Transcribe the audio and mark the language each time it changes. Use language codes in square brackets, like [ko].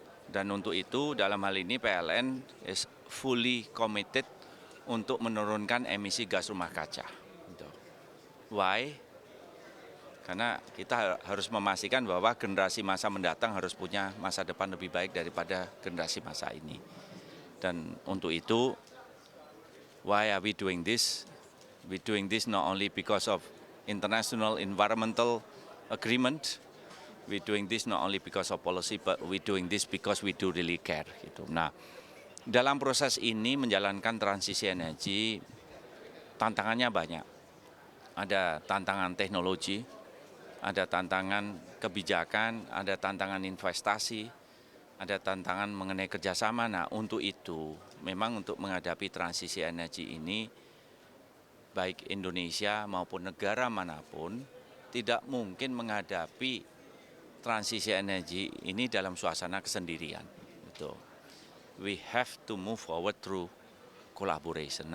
[id] Dan untuk itu dalam hal ini PLN [en] is fully committed [id] untuk menurunkan emisi gas rumah kaca. Gitu. [en] Why? [id] Karena kita harus memastikan bahwa generasi masa mendatang harus punya masa depan lebih baik daripada generasi masa ini. Dan untuk itu, [en] why are we doing this? We doing this not only because of international environmental agreement, we doing this not only because of policy, but we doing this because we do really care. [id] Gitu. Nah, dalam proses ini menjalankan transisi energi, tantangannya banyak. Ada tantangan teknologi, ada tantangan kebijakan, ada tantangan investasi, ada tantangan mengenai kerjasama. Nah, untuk itu, memang untuk menghadapi transisi energi ini, baik Indonesia maupun negara manapun, tidak mungkin menghadapi transisi energi ini dalam suasana kesendirian. Gitu. [en] We have to move forward through collaboration.